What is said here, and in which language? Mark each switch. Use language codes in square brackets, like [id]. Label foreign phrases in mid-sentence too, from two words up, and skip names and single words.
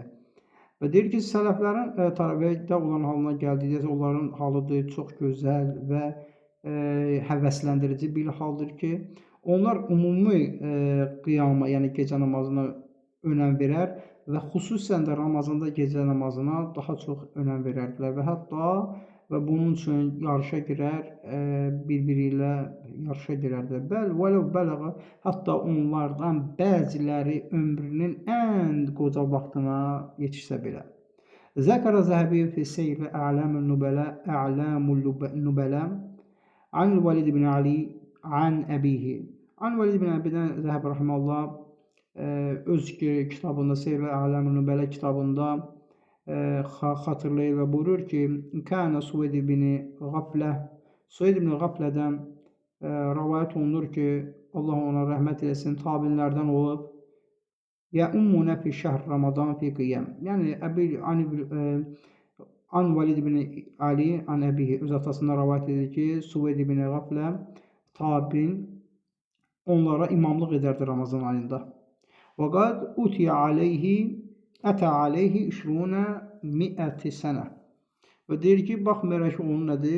[az] Və deyir ki, sələflərin taravihdə olan halına gəldikdə onların halıdır, çox gözəl və həvəsləndirici bir haldır ki, onlar ümumi qiyama, yəni gecə namazına önəm verər və xüsusən də Ramazanda gecə namazına daha çox önəm verərdilər və hətta və bunun üçün yarışa girər, bir-biri ilə yarışa girərdilər. [ar] بل ولو بلغ, [az] hətta onlardan bəziləri ömrünün ən qoca vaxtına yetişsə belə. [ar] ذكر الذهبي في سير أعلام النبلاء عن وليد بن علي عن أبيه. [az] An Valid ibn Əbidən Zəhəbi rahimehullah öz kitabında Seyr-i A'lamul Nubala kitabında xatırlayır və buyurur ki, Kənə Suveyd ibn Qaflədən rəvayət olunur ki, Allah ona rəhmət eləsin, tabinlərdən olub, [ar] يؤمنا في شهر رمضان في قيام. [az] Yəni, [ar] عن وليد بن علي، عن أبيه, [az] öz atasından rəvayət edir ki, Suveyd ibn Qaflə tabin onlara imamlıq edərdi Ramazan ayında. [ar] وقد أتى عليه 20 سنة. [az] Və deyir ki, baxmayaraq ki, onun nədir?